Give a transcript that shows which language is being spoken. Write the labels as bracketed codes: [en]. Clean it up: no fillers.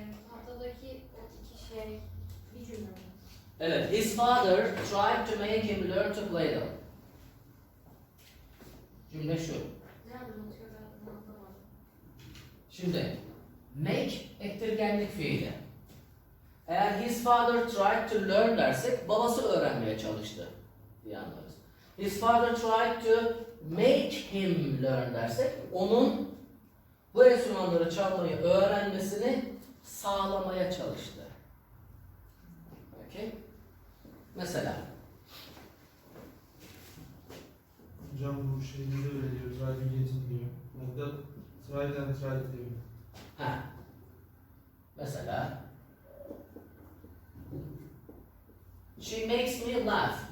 [tr] Tahtadaki o iki şey bir cümle mi? Evet. [en] His father tried to make him learn to play them. [tr] Cümle şu. Ne anlatıyor ben anlamadım. Şimdi make ettirgenlik fiili. Eğer [en] his father tried to learn [tr] dersek babası öğrenmeye çalıştı diye anlarız. [en] His father tried to make him learn [tr] dersek onun bu enstrümanları çalmayı öğrenmesini sağlamaya çalıştı. Okay? Mesela Hocam bu şeyde de öyle diyor. [en] Try to get it [tr] diyor. Burada try and try diyor. ha. [en] Mesela she makes me laugh.